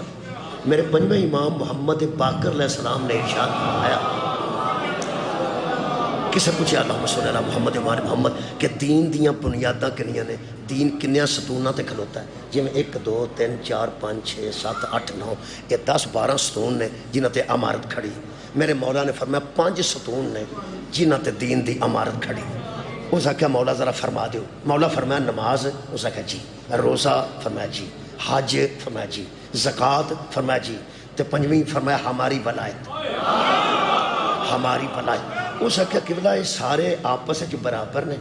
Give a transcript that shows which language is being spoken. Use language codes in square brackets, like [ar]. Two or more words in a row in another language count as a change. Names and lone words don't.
[pa] میرے پنجویں امام محمد باقر علیہ السلام نے ارشاد فرمایا، کسے پوچھے [ar] اللہم صلی اللہ محمد وآل محمد [pa] کہ دین دیاں بنیاداں کنیاں نے، دین کنیاں ستوناں تے کھلوتا ہے؟ جی میں 1 2 3 4 5 6 7 8 9 یہ 10 12 ستون نے جنہاں تے عمارت کھڑی۔ میرے مولا نے فرمایا 5 ستون نے جنہاں تے دین دی عمارت کھڑی۔ اس نے کہا مولا ذرا فرما دیو۔ مولا فرمایا نماز، اس نے کہا جی، روزہ فرمایا جی، حج فرمایا جی، زکوٰۃ فرمایا جی، تے 5ویں فرمایا [ur] ہماری ولایت۔ ہماری بھلائی. [pa] اس آخیا قبلہ یہ سارے آپس برابر نے.